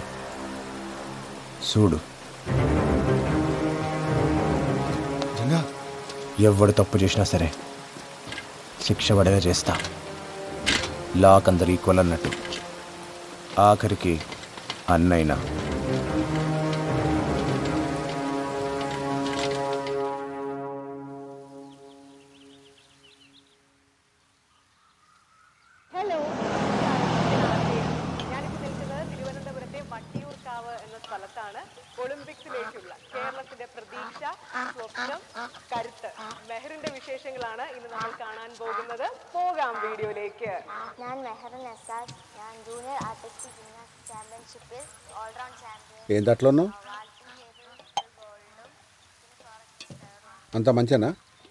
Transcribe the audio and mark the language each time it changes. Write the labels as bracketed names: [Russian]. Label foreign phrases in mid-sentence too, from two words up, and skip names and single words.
[Telugu] చూడు, ఎవడు తప్పు చేసినా సరే శిక్ష పడేలా చేస్తా. లాక్ అందరు ఈక్వల్ అన్నట్టు, ఆఖరికి అన్నైనా. [Malayalam] തിരുവനന്തപുരത്തെ വട്ടിയൂർക്കാവ് എന്ന സ്ഥലത്താണ് ഒളിമ്പിക്സിലേക്കുള്ള കേരളത്തിന്റെ പ്രതീക്ഷ, സ്വപ്നം, കരുത്ത് മെഹറിന്റെ വിശേഷങ്ങളാണ് ഇന്ന് നമ്മൾ കാണാൻ പോകുന്നത്. പോകാം വീഡിയോയിലേക്ക്. ഞാൻ മെഹറിൻ എസാദ്. ഞാൻ ജൂനിയർ ആർട്ടിസ്റ്റിക് ജിംനാസ്റ്റിക് ചാമ്പ്യൻഷിപ്പിൽ [English] all-round champion. [Telugu] ఏం దాంట్లో ఉన్నావు? అంత మంచినా?